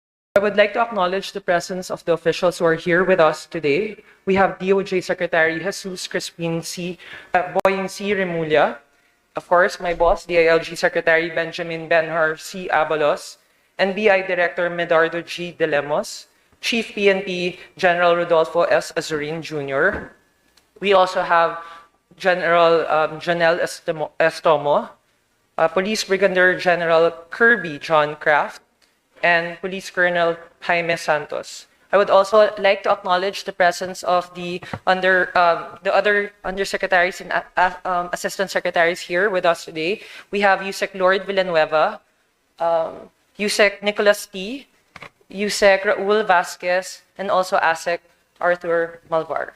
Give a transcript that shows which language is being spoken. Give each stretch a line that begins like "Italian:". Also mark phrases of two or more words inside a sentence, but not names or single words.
English: I would like to acknowledge the presence of the officials who are here with us today. We have DOJ Secretary Jesus Crispin Boying C. Remulla, of course, my boss, DILG Secretary Benjamin Benhar C. Abalos, NBI Director Medardo G. De Lemos, Chief PNP General Rodolfo S. Azurin Jr. We also have General Janelle Estomo, Police Brigadier General Kirby John Kraft, and Police Colonel Jaime Santos. I would also like to acknowledge the presence of the other undersecretaries and assistant secretaries here with us today. We have USEC Lord Villanueva, USEC Nicholas T, USEC Raul Vasquez, and also ASEC Arthur Malvar.